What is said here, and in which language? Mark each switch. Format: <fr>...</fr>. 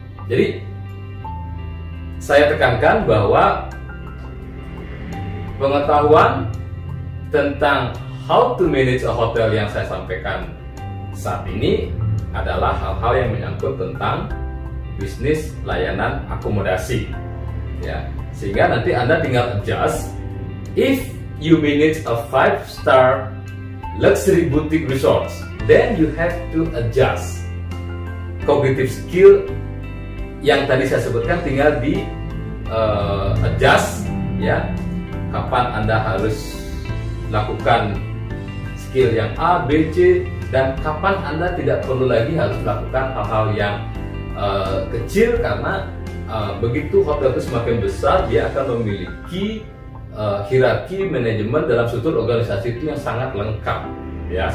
<id>Jadi saya tekankan bahwa pengetahuan tentang</id> <en>how to manage a hotel</en> <id>yang saya sampaikan saat ini adalah hal-hal yang menyangkut tentang bisnis layanan akomodasi, ya, sehingga nanti Anda tinggal adjust.</id> <en>If you manage a 5-star luxury boutique resorts, then you have to adjust.</en> <id>Cognitive skill yang tadi saya sebutkan tinggal di adjust, ya, kapan Anda harus lakukan skill yang A, B, C, dan kapan Anda tidak perlu lagi harus melakukan hal-hal yang kecil, karena begitu hotel itu semakin besar, dia akan memiliki hierarki manajemen dalam struktur organisasi itu yang sangat lengkap, ya.</id>